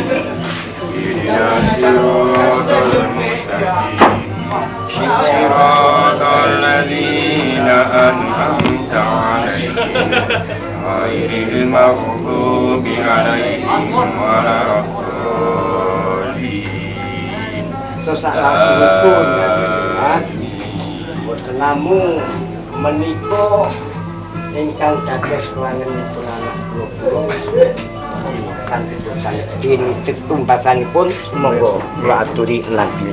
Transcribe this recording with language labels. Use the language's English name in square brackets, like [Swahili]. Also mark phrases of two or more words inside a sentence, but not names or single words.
[Arabic] اهدنا الصراط المستقيم. صراط الذين أنعمت عليهم غير المغضوب عليهم ولا الضالين. [Javanese] Sasalajengipun Mas boten namung menika ingkang dados kelangenipun anak kula kanthi dosa dene tumbasanipun monggo kula aturi langgeng.